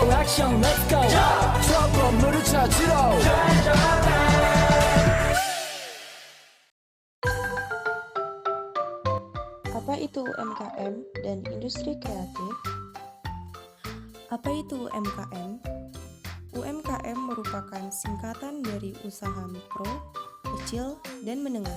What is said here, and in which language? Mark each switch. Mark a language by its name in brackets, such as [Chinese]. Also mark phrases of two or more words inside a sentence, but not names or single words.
[Korean] 액션 [English] let's go [Korean] 저 건물을 찾으러 [Indonesian] Apa itu UMKM dan industri kreatif? Apa itu UMKM? UMKM merupakan singkatan dari usaha mikro, kecil, dan menengah.